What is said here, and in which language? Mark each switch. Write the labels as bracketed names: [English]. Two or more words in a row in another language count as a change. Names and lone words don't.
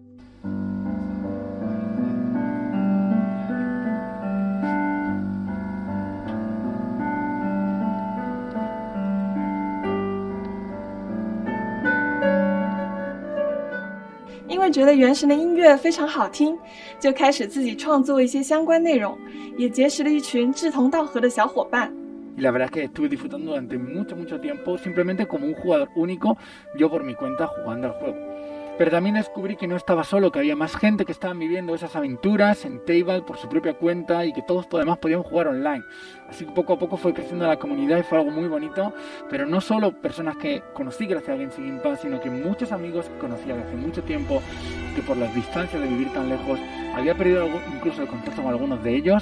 [Chinese] 因为觉得原神的音乐非常好听，就开始自己创作一些相关内容，也结识了一群志同道合的小伙伴。 [Spanish] Y la verdad es que estuve disfrutando durante mucho tiempo simplemente como un jugador único, yo por mi cuenta jugando al juego. Pero también descubrí que no estaba solo, que había más gente que estaban viviendo esas aventuras en Table por su propia cuenta y que todos además podían jugar online. Así que poco a poco fue creciendo la comunidad y fue algo muy bonito, pero no solo personas que conocí gracias a Genshin Impact, sino que muchos amigos que conocía desde hace mucho tiempo, que por las distancias de vivir tan lejos había perdido incluso el contacto con algunos de ellos.